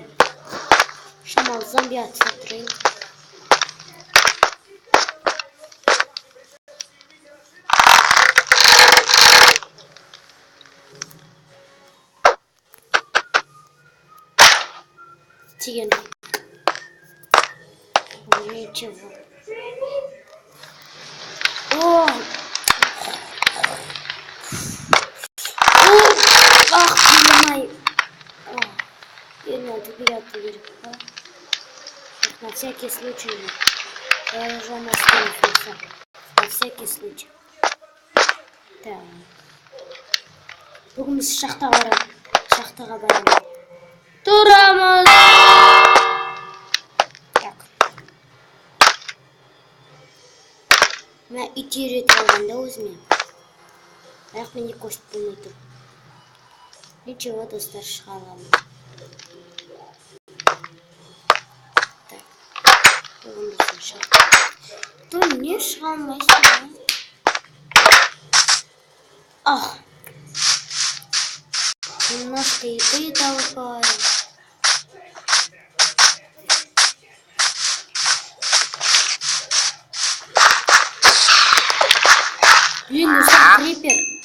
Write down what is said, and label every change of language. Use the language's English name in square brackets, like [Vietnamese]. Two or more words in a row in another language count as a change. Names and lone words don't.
[Kazakh] Шамалы зомби атса тұрайын. Тиген. [Russian] Ничего. Понимай. Надо берет. На всякий случай. Я уже настроился. На всякий случай. Так. [Kazakh] Бүгін біз шахтаға барамыз. Турамыз. Так. Мен ит үйретіп алғанда өзіме. Бірақ менде көшіп болмай тұр. Ничего, достар, шыға аламын. Так. Бүгін біздің шахта. Тұр, не шыға алмайсың? [Russian] Немножко еды толкаю. Блин, ну что, крипер.